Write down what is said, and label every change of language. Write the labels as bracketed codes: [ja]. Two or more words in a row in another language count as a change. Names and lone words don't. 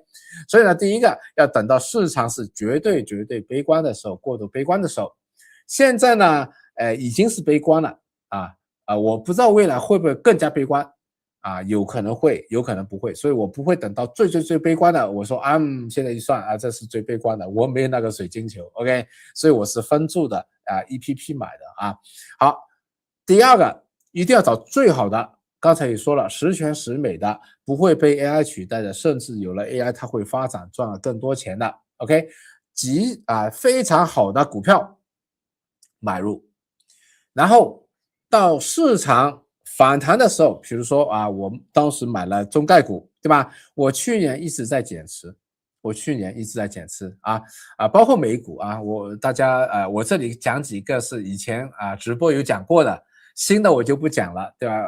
[zh] 所以呢，第一個要等到市場是絕對悲觀的時候，過度悲觀的時候，現在呢，已經是悲觀了我不知道未來會不會更加悲觀。有可能會，有可能不會，所以我不會等到最悲觀的，我說現在一算這是最悲觀的，我沒有那個水晶球 ，OK？所以我是分注的EPP 買的好，第二個一定要找最好的，剛才也說了，十全十美的，不會被 AI 取代的，甚至有了 AI 它會發展賺了更多錢的 ，OK？非常好的股票買入，然後到市場反彈的時候，比如說我當時買了中概股，對吧？我去年一直在減持，包括美股我这裡講幾個是以前直播有講過的，新的我就不講了，對吧？